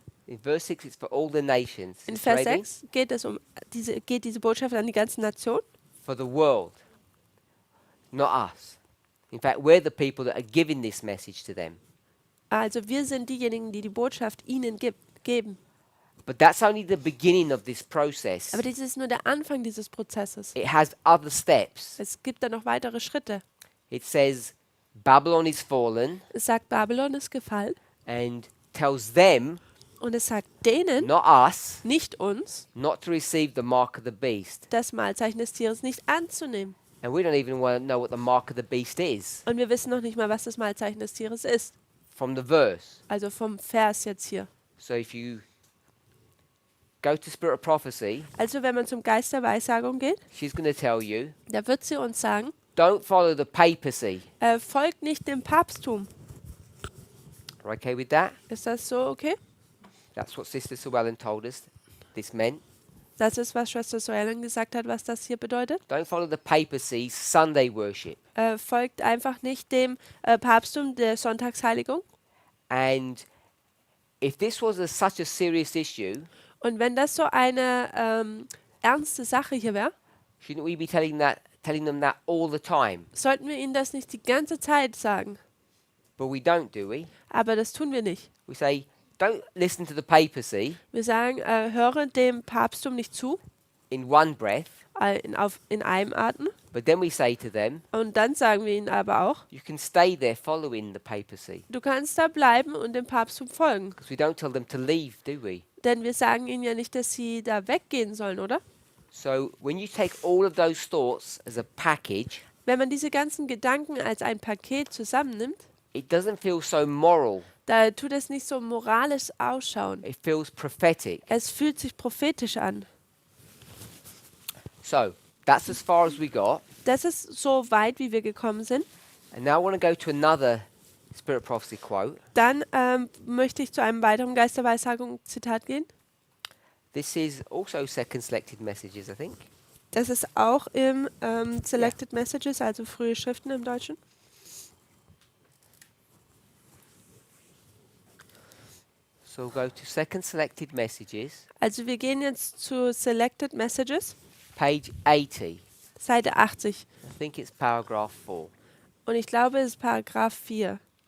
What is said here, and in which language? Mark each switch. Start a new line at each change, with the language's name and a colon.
English: in verse 6 it's for all the nations.
German: In
English: Sister
German: Vers Radin? 6 geht es geht diese Botschaft an die ganze Nation.
English: For the world. Not us. In fact, we're the people that are giving this message to them.
German: Also wir sind diejenigen, die die Botschaft ihnen geben.
English: But that's only the beginning of this process.
German: Aber dies ist nur der Anfang dieses Prozesses.
English: It has other steps.
German: Es gibt da noch weitere Schritte.
English: It says Babylon is fallen
German: Es sagt, Babylon ist gefallen
English: and tells them,
German: und es sagt denen,
English: not us,
German: nicht uns,
English: not to receive the mark of the beast.
German: das Mahlzeichen des Tieres nicht anzunehmen.
English: And we don't even want to know what the mark of the beast is
German: Und wir wissen noch nicht mal, was das Mahlzeichen des Tieres ist.
English: from the verse.
German: Also vom Vers jetzt hier.
English: So if you go to Spirit of Prophecy,
German: Also wenn man zum Geist der Weissagung geht,
English: she's going to tell you,
German: da wird sie uns sagen,
English: don't follow the papacy.
German: folgt nicht dem Papsttum.
English: Are you okay with that?
German: Ist das so okay?
English: That's what Sister Llewellyn told us this meant.
German: Das ist, was Schwester Soellen gesagt hat, was das hier bedeutet.
English: Don't follow the papacy's Sunday worship.
German: Folgt einfach nicht dem Papsttum der Sonntagsheiligung.
English: And if this was such a serious issue,
German: Und wenn das so eine ernste Sache hier wäre,
English: shouldn't we be telling them that all the time?
German: sollten wir ihnen das nicht die ganze Zeit sagen.
English: But we don't, do we?
German: Aber das tun wir nicht.
English: We say, don't listen to the papacy
German: Wir sagen, höre dem Papsttum nicht zu,
English: in one breath,
German: in einem Atem.
English: but then we say to them,
German: Und dann sagen wir ihnen aber auch,
English: you can stay there following the papacy.
German: du kannst da bleiben und dem Papsttum folgen.
English: Because we don't tell them to leave, do we?
German: Denn wir sagen ihnen ja nicht, dass sie da weggehen sollen, oder?
English: So when you take all of those thoughts as a package,
German: Wenn man diese ganzen Gedanken als ein Paket zusammennimmt,
English: it doesn't feel so moral.
German: da tut es nicht so moralisch ausschauen.
English: It feels prophetic.
German: Es fühlt sich prophetisch an.
English: So that's as far as we got.
German: Das ist so weit, wie wir gekommen sind.
English: And now I want to go to another Spirit Prophecy quote.
German: Dann möchte ich zu einem weiteren Geist der Weissagung Zitat gehen.
English: This is also Second Selected Messages, I think.
German: Das ist auch im Selected Messages, also frühe Schriften im Deutschen.
English: So we'll go to Second Selected Messages,
German: Also wir gehen jetzt zu Selected Messages,
English: page 80.
German: Seite 80.
English: I think it's paragraph 4.
German: Und ich glaube, es ist Paragraph 4.